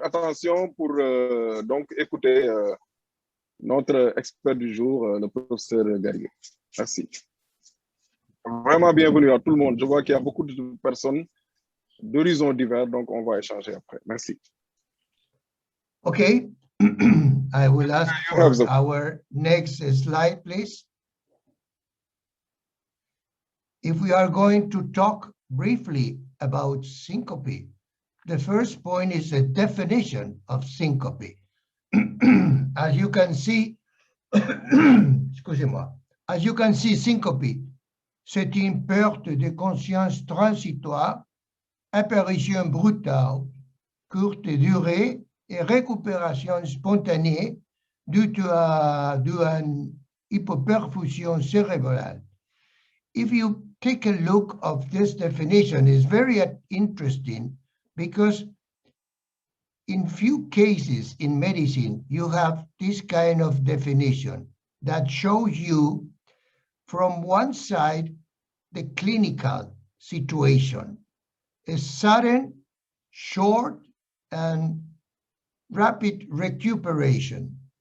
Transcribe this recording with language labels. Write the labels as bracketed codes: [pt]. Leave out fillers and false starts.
[fr] attention pour donc écouter notre expert du jour, le professeur Garillo. Merci. Vraiment bienvenue à tout le monde. Je vois qu'il y a beaucoup de personnes d'horizons divers, donc on va échanger après. Merci. [en] Okay, I will ask for our next slide, please. If we are going to talk briefly about syncope, the first point is a definition of syncope. As you can see, [fr] excusez-moi, [en] as you can see, [fr] syncope, c'est une perte de conscience transitoire, apparition brutale, courte durée et récupération spontanée due à une hypoperfusion cérébrale. [en] If you take a look of this definition, it's very interesting because in few cases in medicine, you have this kind of definition that shows you from one side the clinical situation, a sudden, short, and rapid recuperation.